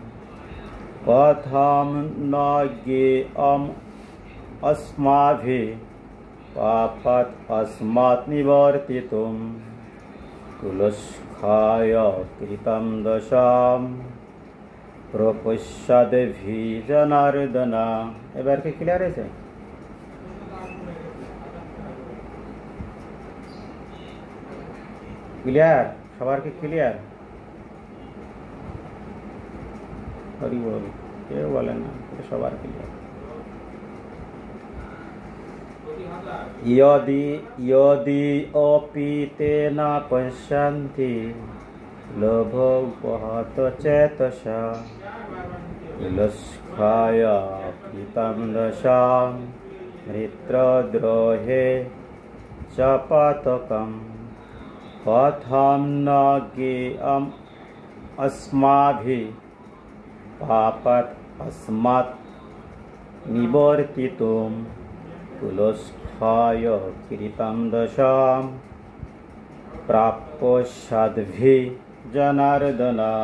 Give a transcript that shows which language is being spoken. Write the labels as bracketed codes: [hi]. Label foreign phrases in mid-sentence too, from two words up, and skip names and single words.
[sa] कथं न ज्ञेयम् अस्माभिः पापात् अस्मात् निवर्तितुं कुलक्षय कृतं दशां प्रपश्याद्भिः जनार्दन। [bn] এবার কি ক্লিয়ার হয়েছে? ক্লিয়ার? সবার কি ক্লিয়ার? হরি বল, কেউ বলেন না, সবার ক্লিয়ার। [sa] यदि अपि तेन पश्यन्ति लभ उपहत चेतसा कुलक्षय कृतं दशां मित्रद्रोहे च पातकं कथं न ज्ञेयम् अस्माभिः पापात् अस्मात् निवर्तितुं कुलक्षय कृतं दशां प्रपश्याद्भिः जनार्दन।